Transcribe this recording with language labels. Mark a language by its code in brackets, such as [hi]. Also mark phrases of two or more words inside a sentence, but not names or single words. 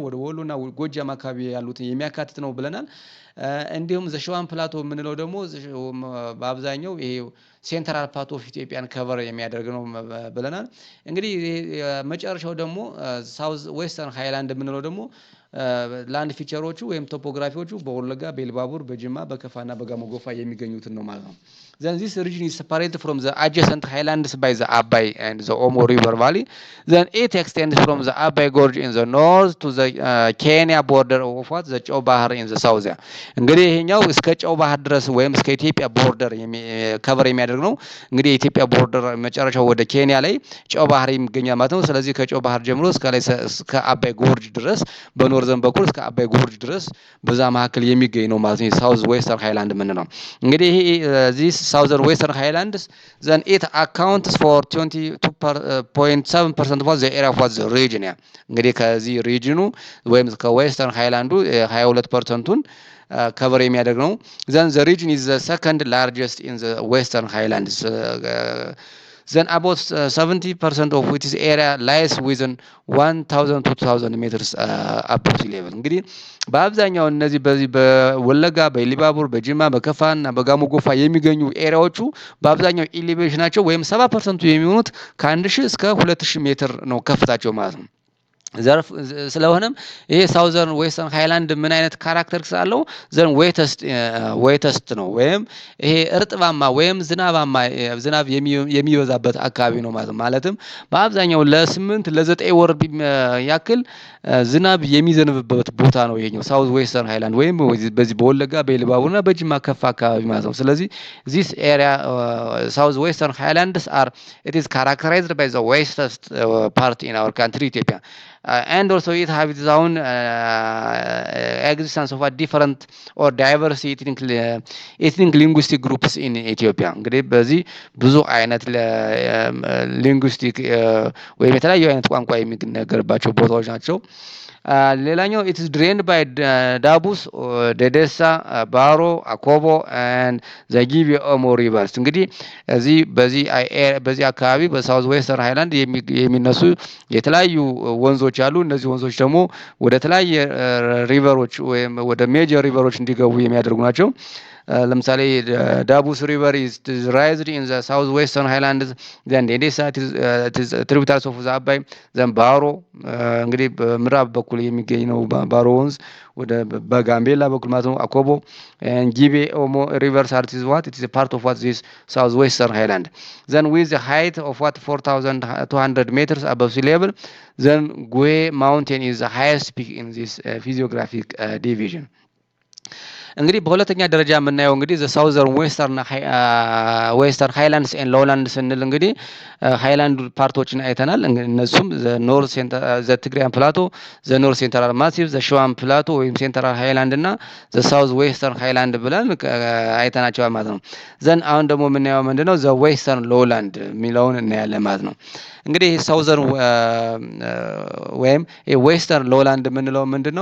[am] ወደ ወሎና ጎጃም አካባቢ ያሉትን የሚያካትት ነው ብለናል። እንዲሁም [en] the Shuan Plateau [am] የምንለው ደግሞ በአብዛኛው ይሄ [en] central part of Ethiopia [am] ከቨር የሚያደርግ ነው ብለናል። እንግዲህ መጨረሻው ደግሞ [en] south western highland [am] የምንለው ደግሞ ላንድ ፊቸሮቹ ወይም ቶፖግራፊዎቹ በወለጋ በኤልባቡር በጅማ በከፋና በጋሞ ጎፋ የሚገኙትን ነው ማለት ነው። [en] then this region is separated from the adjacent highlands by the Abay and the Omo river valley. Then it extends from the Abay gorge in the north to the Kenya border of what the ጨው ባህር in the [am] south እንግዲህ ይሄኛው እስከ ጨው ባህር ድረስ ወይም እስከ ኢትዮጵያ ቦርደር ከቨር የሚያደርግ ነው። እንግዲህ የኢትዮጵያ ቦርደር መጨረሻው ወደ ኬንያ ላይ ጨው ባህር የሚገኛል ማለት ነው። ስለዚህ ከጨው ባህር ጀምሮ እስከ አባይ ጎርጅ ድረስ በኖርዘርን በኩል እስከ አባይ ጎርጅ ድረስ በዛ መካከል የሚገኝ ነው ማለት ነው [en] south western highland [am] የምንለው። እንግዲህ [en] this southern western highlands then it accounts for 22.7% of the area of the region [am] እንግዲህ ከዚህ ሪጅኑ ወይም ከዌስተርን ሃይላንዱ 22%ን ከቨር የሚያደርግ ነው። [en] then the region is the second largest in the western highlands then about 70% of its area lies within 1000 to 2000 meters above sea level [am] እንግዲህ በአብዛኛው እነዚህ በዚህ በወለጋ በኢሊባቡር በጅማ በከፋና በጋሞ ጎፋ የሚገኙ ኤሪያዎቹ በአብዛኛው ኢሊቬሽናቸው ወይም 70% የሚሆኑት ከ1000 እስከ 2000 ሜትር ነው ከፍታቸው ማለት ነው። ስለሆነም ይሄ [en] southern western highland [am] ምን አይነት ካራክተሪስቲክስ አለው [en] then wettest [am] ነው ወይም ይሄ እርጥባማ ወይም ዝናብ የሚበዛበት አካባቢ ነው ማለት ነው። ማለትም በአብዛኛው ለ8 ለ9 ወር ያክል ዝናብ የሚዘንብበት ቦታ ነው ይሄኛው [en] south western highland [am] ወይም በዚህ በወለጋ በኢሉባቡርና በጅማ ከፋ አካባቢ ማለት ነው። ስለዚህ [en] this area south western highlands are it is characterized by the western part in our country Ethiopia and also it have its own existence of a different or diverse ethnic linguistic groups in Ethiopia [am] እንግዲህ በዚህ ብዙ አይነት ሊንጉስቲክ ወይም የተለያዩ አይነት ቋንቋ የሚነገርባቸው ቦታዎች ናቸው። ሌላኛው [en] it is drained by ዳቡስ ደደሳ ባሮ አኮቦ and the Gibi Omo rivers [am] እንግዲህ በዚህ አካባቢ [en] south western highland [am] የሚነሱ የተለያዩ ወንዞች አሉ። እነዚህ ወንዞች ደግሞ ወደ ተለያየ ሪቨሮች ወይም ወደ ሜጀር ሪቨሮች እንዲገቡ የሚያደርጉ ናቸው። [en] ለምሳሌ ዳቡስ river is raised in the southwestern highlands, then Edessa it is tributaries of the Abay, then Baro [am] እንግዲህ በምዕራብ በኩል የሚገኝ ነው ባሮ ወንዝ ወደ በጋምቤላ በኩል ማለት ነው [en] አኮቦ and ጊቤ ኦሞ rivers are it is a part of what this southwestern highland, then with the height of what 4200 meters above sea level, then Gwe mountain is the highest peak in this physiographic division. [am] እንግዲህ በሁለተኛ ደረጃ የምናየው እንግዲህ [en] the southern western highlands and lowlands [am] ስንል እንግዲህ ሃይላንድ ፓርቶችን አይተናል። እነሱም [en] the north center the Tigrayan plateau፣ the north central massif፣ the Shewan plateau [am] ወይም [en] central highland [am] እና [en] the south western highland [am] ብለን አይተናቸዋል ማለት ነው። ዘን አሁን ደግሞ የምናየው ምንድነው [en] the western lowland [am] የሚለውን እናያለን ማለት ነው። እንግዲህ ሳውዘርን ወይም [en] western lowland [am] የምንለው ምንድነው?